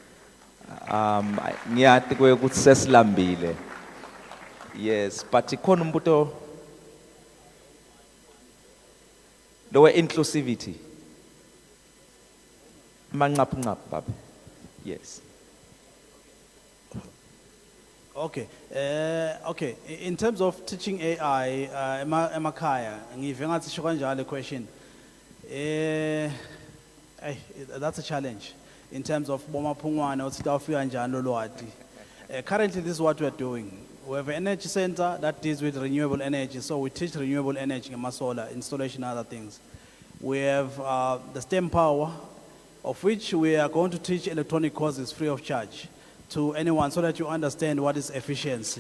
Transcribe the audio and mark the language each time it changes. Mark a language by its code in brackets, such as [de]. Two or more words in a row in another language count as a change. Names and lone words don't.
[ss] Ngiyati ukuthi sesilambile. [en] Yes, but [ss] ikhona umbuto lowe inclusivity. Manqaphu baba. [en] Yes. Okay. Okay. In terms of teaching AI, [ss] emakaya, ngive ngathi sho kanjalo question. [en] That's a challenge in terms of [ss] bomapungwana uthi tawufika njani lo lwati. [en] Currently, this is what we are doing. We have an energy center that deals with renewable energy, so we teach renewable energy, solar installation, and other things. We have the STEM power, of which we are going to teach electronic courses free of charge to anyone so that you understand what is efficiency.